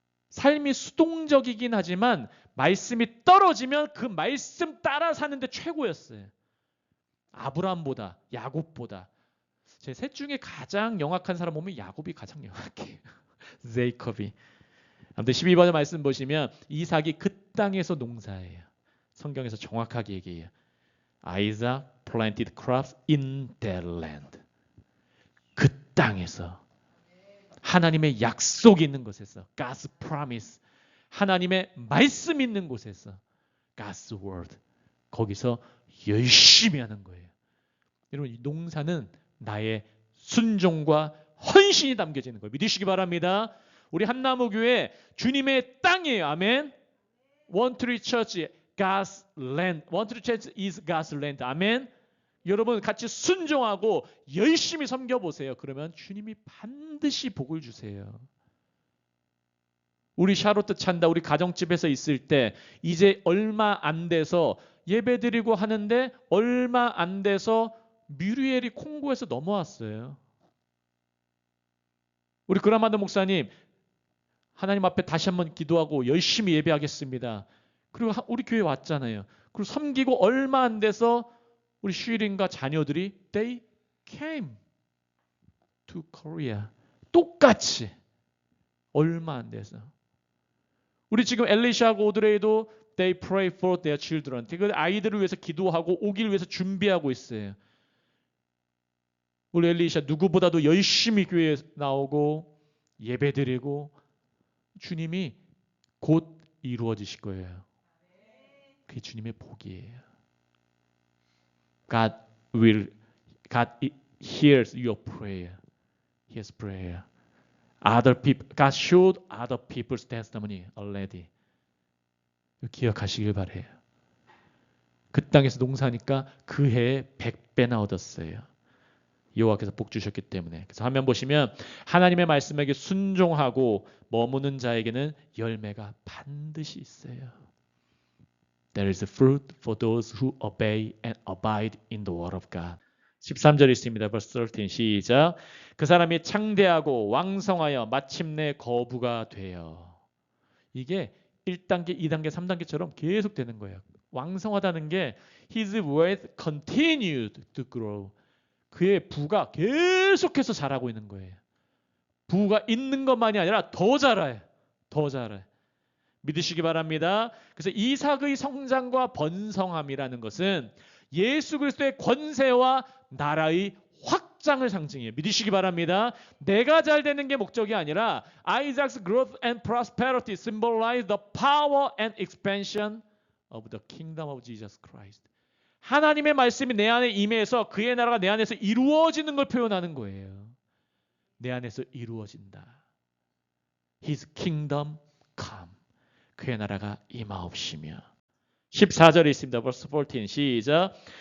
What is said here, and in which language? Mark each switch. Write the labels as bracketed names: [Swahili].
[Korean] 삶이 수동적이긴 하지만 말씀이 떨어지면 그 말씀 따라 사는데 최고였어요. 아브라함보다 야곱보다. 제 셋 중에 가장 영악한 사람 보면 야곱이 가장 영악해요. 제이컵이. 아무튼 12번 말씀 보시면 이삭이 그 땅에서 농사해요. 성경에서 정확하게 얘기해요. [English] Isaac planted crops in that land. [Korean] 그 땅에서 하나님의 약속이 있는 곳에서 [English] God's promise, [Korean] 하나님의 말씀 있는 곳에서 [English] God's word, [Korean] 거기서 열심히 하는 거예요. 여러분, 이 농사는 나의 순종과 헌신이 담겨지는 거예요. 믿으시기 바랍니다. 우리 한나무교회 주님의 땅이에요. 아멘. [English] One Tree Church, God's land. One Tree Church is God's land. [Korean] 아멘. 여러분 같이 순종하고 열심히 섬겨보세요. 그러면 주님이 반드시 복을 주세요. 우리 샤롯트 찬다 우리 가정집에서 있을 때 이제 얼마 안 돼서 예배드리고 하는데 얼마 안 돼서 뮤리엘이 콩고에서 넘어왔어요. 우리 그라마드 목사님 하나님 앞에 다시 한번 기도하고 열심히 예배하겠습니다. 그리고 우리 교회 왔잖아요. 그리고 섬기고 얼마 안 돼서 우리 슈린과 자녀들이 [English] they came to Korea. [Korean] 똑같이 얼마 안 돼서. 우리 지금 엘리샤하고 오드레이도 [English] they pray for their children. [Korean] 그 아이들을 위해서 기도하고 오기를 위해서 준비하고 있어요. 우리 엘리샤 누구보다도 열심히 교회에 나오고 예배드리고 주님이 곧 이루어지실 거예요. 그게 주님의 복이에요. [English] God hears your prayer. His prayer. God showed other people's testimony already. [Korean] 기억하시길 바래요. 그 땅에서 농사하니까 그 해에 100배나 얻었어요. 여호와께서 복 주셨기 때문에. 그래서 화면 보시면 하나님의 말씀에게 순종하고 머무는 자에게는 열매가 반드시 있어요. [English] There is a fruit for those who obey and abide in the word of God. [Korean] 13절 있습니다. verse 13 시작. 그 사람이 창대하고 왕성하여 마침내 거부가 되어. 이게 1단계, 2단계, 3단계처럼 계속 되는 거예요. 왕성하다는 게 [English] his wealth continued to grow. [Korean] 그의 부가 계속해서 자라고 있는 거예요. 부가 있는 것만이 아니라 더 자라요. 더 자라요. 믿으시기 바랍니다. 그래서 이삭의 성장과 번성함이라는 것은 예수 그리스도의 권세와 나라의 확장을 상징해요. 믿으시기 바랍니다. 내가 잘 되는 게 목적이 아니라 [English] Isaac's growth and prosperity symbolize the power and expansion of the kingdom of Jesus Christ. [Korean] 하나님의 말씀이 내 안에 임해서 그의 나라가 내 안에서 이루어지는 걸 표현하는 거예요. 내 안에서 이루어진다. [English] His kingdom come. [Korean] 그의 나라가 임하옵시며. 14절에 있습니다. verse 14 시작.